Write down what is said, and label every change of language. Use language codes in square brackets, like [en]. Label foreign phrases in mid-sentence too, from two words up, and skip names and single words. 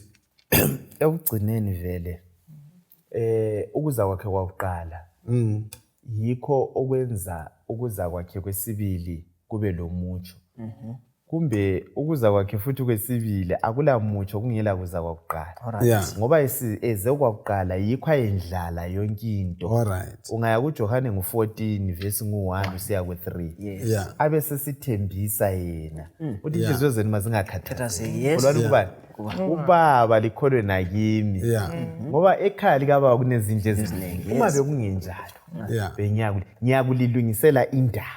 [nd] ekugcineni vele ukuza kwakhe kwakuqala yikho okwenza ukuza kwakhe kwesibili kube lomutsho kumbe ukuza kwakhe futhi kwesibili akulamutsho kungela kuza kwakuqala ngoba eze kwakuqala yikho ayendlala yonke into ungaya kuJohane ngo14 verse ngu1 usiya ku3 abe sesithembisa yena uthi inhliziyo zenu mazingakhathazeki kolwani kubani ubaba likholwe nakimi ngoba ekhaya likababa kunezindlu eziningi uma bekungenjalo ngiyakulilungisela indawo